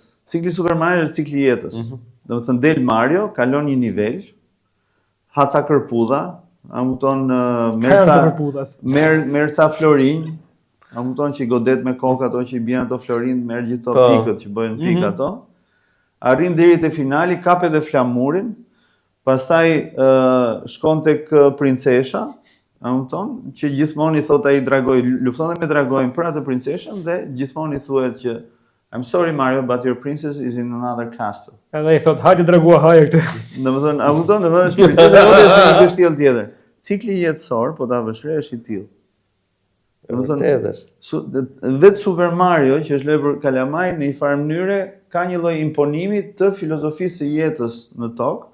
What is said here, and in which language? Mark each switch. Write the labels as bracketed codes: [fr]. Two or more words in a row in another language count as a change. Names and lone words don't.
[sq] Cikli Super Mario është cikli i jetës. Domethënë del Mario, kalon një nivel, haca kërpudha, amuton merr ca florinj, amuton që i godet me kokë ato që i bien ato florinj, merr gjithë ato pikët që bëhen pikë ato. Arrin deri te finali, kap edhe flamurin Pastaj shkon tek princesha, a kupton, që gjithmonë I thot ai dragoj, lufton dhe me dragojin për atë princeshën dhe gjithmonë I thuhet që [en] I'm sorry Mario, but your princess is in another castle. [sq] Edhe I thot, hajde dragua haje këtë. Domethënë, a kupton, domethënë princesha jote është në një shtëpi tjetër. Cikli jetësor, po ta vështre është I tillë. Domethënë, vetë Super Mario, që është lojë për kalamaj, në një farë mënyre ka një lloj imponimi të filozofisë së jetës në tokë.